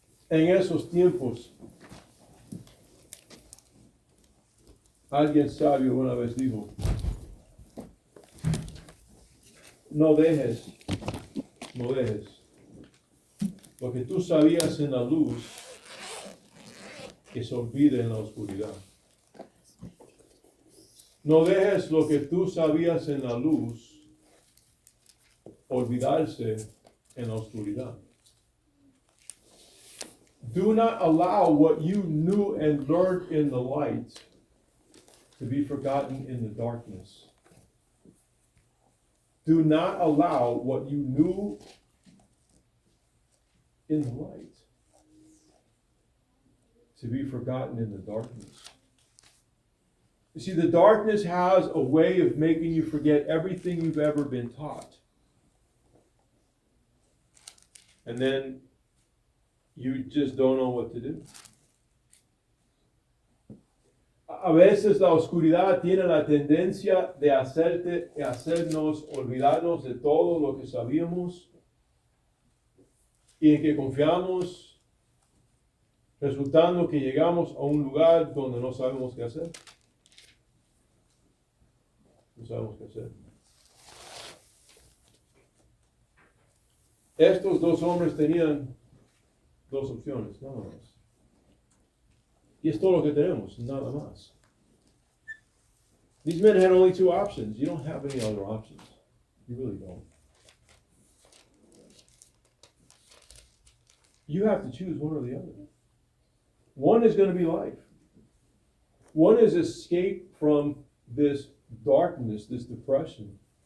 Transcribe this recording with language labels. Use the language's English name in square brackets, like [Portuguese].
[Spanish] En esos tiempos, alguien sabio una vez dijo, no dejes lo que tú sabías en la luz que se olvide en la oscuridad. No dejes lo que tú sabías en la luz olvidarse en la oscuridad. [English] Do not allow what you knew and learned in the light to be forgotten in the darkness. Do not allow what you knew in the light to be forgotten in the darkness. You see, the darkness has a way of making you forget everything you've ever been taught. And then you just don't know what to do. [Spanish] A veces la oscuridad tiene la tendencia de hacernos olvidarnos de todo lo que sabíamos y en que confiamos, resultando que llegamos a un lugar donde no sabemos qué hacer. No sabemos qué hacer. Estos dos hombres tenían dos opciones, nada más. Y es todo lo que tenemos, nada más. [English] These men had only two options. You don't have any other options. You really don't. You have to choose one or the other. One is going to be life. One is escape from this darkness, this depression.